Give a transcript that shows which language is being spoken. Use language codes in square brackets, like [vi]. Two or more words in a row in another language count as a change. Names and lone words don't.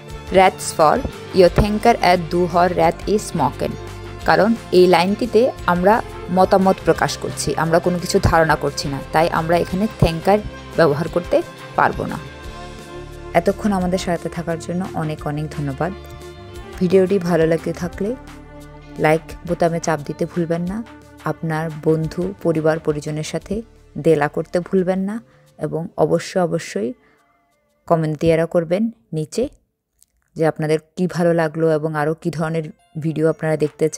[sv] rätts för jag tänker att du har rätt i smaken। [bn] কারণ এই লাইনটিতে আমরা মতামত প্রকাশ করছি, আমরা কোনো কিছু ধারণা করছি না, তাই আমরা এখানে থ্যাঙ্কার ব্যবহার করতে পারবো না। এতক্ষণ আমাদের সাথে থাকার জন্য অনেক অনেক ধন্যবাদ। ভিডিওটি ভালো লাগে থাকলে লাইক বোতামে চাপ দিতে ভুলবেন না, আপনার বন্ধু পরিবার পরিজনের সাথে দেলা করতে ভুলবেন না এবং অবশ্যই কমেন্ট দিয়েরা করবেন নিচে যে আপনাদের কি ভালো লাগলো এবং আরও কী ধরনের ভিডিও আপনারা দেখতে চান।